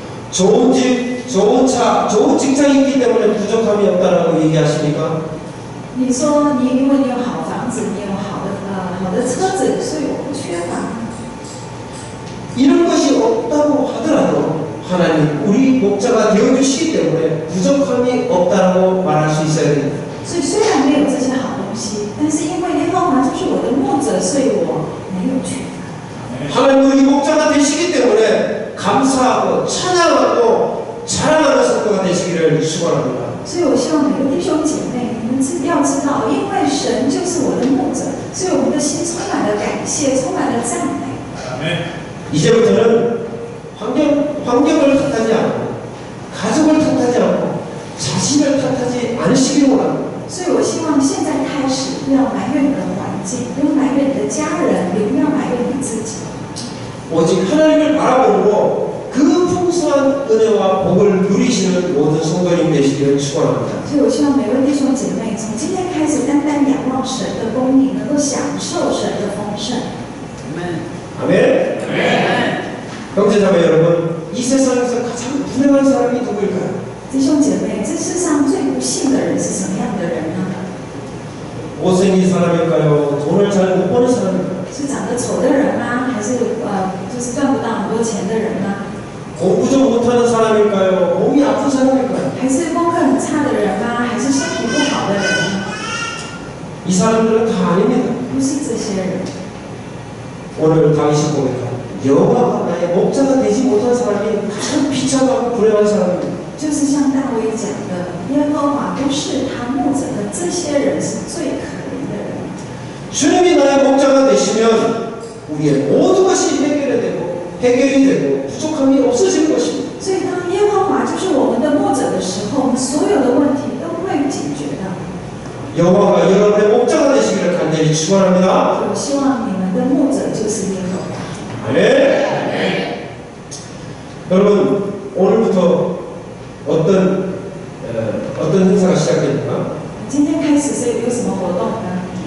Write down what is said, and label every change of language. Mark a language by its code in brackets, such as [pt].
[ko] 좋은 집, 좋은 차, 좋은 직장이 있기 때문에 부족함이 없다라고 얘기하십니까? [zh] 你说因为你有好房子，你有好的车子，所以我不缺乏。 [ko] 이런 것이 없다고 하더라도 하나님 우리 목자가 되어주시기 때문에 부족함이 없다라고 말할 수 있어야 됩니다. [zh] 所以虽然没有这些好东西，但是因为耶和华就是我的牧者，所以我没有缺乏。 [ko] 하나님 우리 목자가 되시기 때문에 감사하고 찬양하고 자랑하는 성도가 되시기를 축원합니다. [zh] 所以我希望每个弟兄姐妹，你们要知道，因为神就是我的牧者，所以我们的心充满了感谢，充满了赞美。 [ko] 이제부터는 환경을 탓하지 않고 가족을 탓하지 않고 자신을 탓하지 않으시기를 원합니다. [zh] 所以我希望现在开始，不要埋怨你的环境，不要埋怨你的家人，也不要埋怨你自己。 [ko] 오직 하나님을 바라보고 그 풍성한 은혜와 복을 누리시는 모든 성도님 되시기를 축원합니다. [zh] 所以我希望每位弟兄姐妹，从今天开始，单单仰望神的供应，能够享受神的丰盛。 [ko] 아멘. 형제자매 여러분, 이 세상에서 가장 불행한 사람이 누구일까요? [zh] 弟兄姐妹，这世上最不幸的人是什么样的人呢？ [ko] 못생긴 사람일까요? 돈을 잘 못 버는 사람일까요? [zh] 是长得丑的人吗？还是就是赚不到很多钱的人呢？ [ko] 공부 좀 못하는 사람일까요? 몸이 아픈 사람일까요? [zh] 还是功课很差的人吗？还是身体不好的人呢？ [ko] 이 사람들은 다 아닙니다. [zh] 不是这些人。 [ko] 오늘 다윗이 보니까 여호와가 나의 목자가 되지 못한 사람이 가장 비참하고 불행한 사람입니다. [zh] 就是像大卫讲的，耶和华不是他牧者的这些人是最可怜的人。 [ko] 주님이 나의 목자가 되시면 우리의 모든 것이 해결이 되고 부족함이 없어지는 것입니다. [zh] 所以当耶和华就是我们的牧者的时候，我们所有的问题都会解决的。 [ko] 여호와가 여러분의 목자가 되시기를 간절히 축원합니다. [zh] 我希望你们的牧者就是耶和华。 [ko] 아멘. 여러분 오늘부터 어떤 행사가 시작됩니까? [zh] 今天开始是有什么活动呢？